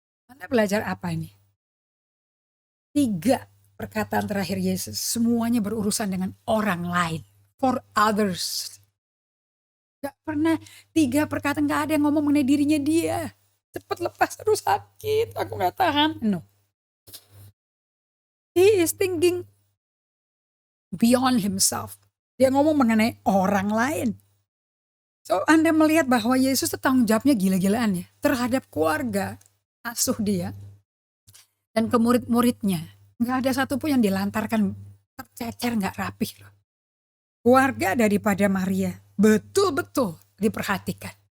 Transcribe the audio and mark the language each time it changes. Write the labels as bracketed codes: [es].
[id] Anda belajar apa ini? 3 perkataan terakhir Yesus, semuanya berurusan dengan orang lain. [en] For others. [id] Gak pernah 3 perkataan, gak ada yang ngomong mengenai dirinya dia. Cepet lepas, terus sakit, aku gak tahan. No. [en] He is thinking beyond himself. [id] Dia ngomong mengenai orang lain. So Anda melihat bahwa Yesus itu tanggung jawabnya gila-gilaan ya. Terhadap keluarga asuh dia. Dan ke murid-muridnya. Gak ada satupun yang dilantarkan tercecer gak rapih loh. Keluarga daripada Maria betul-betul diperhatikan.